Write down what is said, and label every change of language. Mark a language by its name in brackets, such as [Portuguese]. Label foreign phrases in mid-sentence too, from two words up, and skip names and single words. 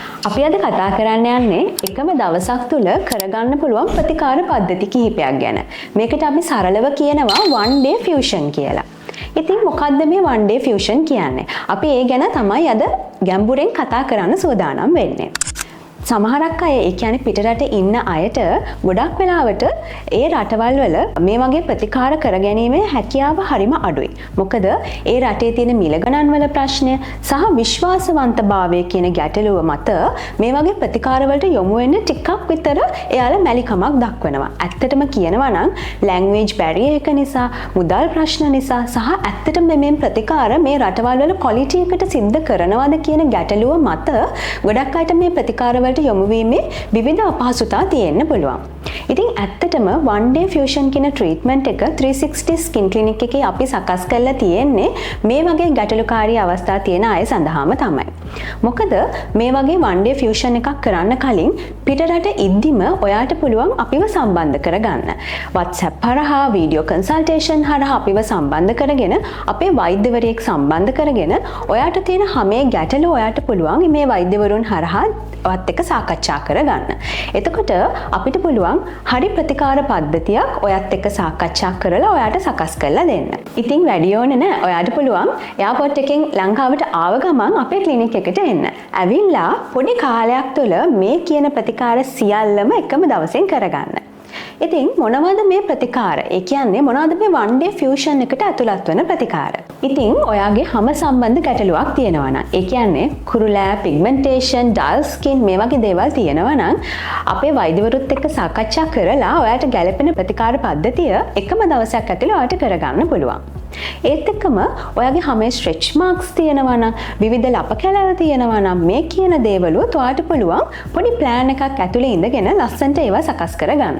[Sinhala] අපි අද කතා කරන්න යන්නේ එකම දවසක් තුල කරගන්න පුළුවන් ප්‍රතිකාර පද්ධති කිහිපයක් ගැන. මේකට අපි සරලව කියනවා [English] one day fusion [Sinhala] කියලා. ඉතින් මොකද්ද මේ [English] one day fusion [Sinhala] කියන්නේ? අපි ඒ ගැන තමයි අද ගැඹුරෙන් කතා කරන්න සූදානම් වෙන්නේ. සමහරක් අය ඒ කියන්නේ පිටරට ඉන්න අයට ගොඩක් වෙලාවට ඒ රටවල් වල මේ වගේ ප්‍රතිකාර කරගැනීමේ හැකියාව හරිම අඩුයි. මොකද ඒ රටේ තියෙන මිල ගණන් වල ප්‍රශ්නය සහ විශ්වාසවන්තභාවය කියන ගැටලුව මත මේ වගේ ප්‍රතිකාර වලට යොමු වෙන්න ටිකක් විතර එයාලා මැලිකමක් දක්වනවා. ඇත්තටම කියනවා නම් [English] language barrier [Sinhala] එක නිසා, මුදල් ප්‍රශ්න නිසා සහ ඇත්තටම මේ ප්‍රතිකාර මේ රටවල් වල quality එකට සිද්ධ කරනවද කියන ගැටලුව මත ගොඩක් අයට මේ ප්‍රතිකාර වලට යොමු වීමේ විවිධ අපහසුතා තියෙන්න පුළුවන්. ඉතින් ඇත්තටම [English] one day fusion [Sinhala] කියන ට්‍රීට්මන්ට් එක 360 [English] skin clinic [Sinhala] එකේ අපි සකස් කරලා තියෙන්නේ මේ වගේ ගැටලුකාරී අවස්ථා තියෙන අය සඳහාම තමයි. මොකද මේ වගේ [English] one day fusion [Sinhala] එකක් කරන්න කලින් පිටරට ඉද්දිම ඔයාට පුළුවන් අපිව සම්බන්ධ කරගන්න. WhatsApp හරහා [English] video consultation [Sinhala] හරහා අපිව සම්බන්ධ කරගෙන අපේ වෛද්‍යවරයෙක් සම්බන්ධ කරගෙන ඔයාට තියෙන හැම ගැටලුව ඔයාට පුළුවන් මේ වෛද්‍යවරුන් හරහා ඔයත් එක්ක සාකච්ඡා කරගන්න. එතකොට අපිට පුළුවන් හරි ප්‍රතිකාර පද්ධතියක් ඔයත් එක්ක සාකච්ඡා කරලා ඔයාට සකස් කරලා දෙන්න. ඉතින් වැඩි ඕනේ නෑ. ඔයාට පුළුවන් එයාපෝට් එකෙන් ලංකාවට ආව ගමන් අපේ ක්ලිනික් එකට එන්න. ඇවිල්ලා පොඩි කාලයක් තුළ මේ කියන ප්‍රතිකාර සියල්ලම එකම දවසෙන් කරගන්න. ඉතින් මොනවද මේ ප්‍රතිකාර? ඒ කියන්නේ මොනවද මේ [English] one day fusion [Sinhala] එකට ඇතුළත් වෙන ප්‍රතිකාර? ඉතින් ඔයාගේ හැම සම්බන්ධ ගැටලුවක් තියෙනවා නම්, ඒ කියන්නේ කුරුලෑ, [English] pigmentation, dull skin [Sinhala] මේ වගේ දේවල් තියෙනවා නම් අපේ වෛද්‍යවරුත් එක්ක සාකච්ඡා කරලා ඔයාට ගැළපෙන ප්‍රතිකාර පද්ධතිය එකම දවසක් ඇතුළේ ඔයාට කරගන්න පුළුවන්. ඒත් එක්කම ඔයාගේ හැමේ [English] stretch marks [Sinhala] තියෙනවා නම්, විවිධ ලප කැලැල තියෙනවා නම් මේ කියන දේවලුත් ඔයාට පුළුවන් පොඩි plan එකක් ඇතුලේ ඉඳගෙන ලස්සනට ඒවා සකස් කරගන්න.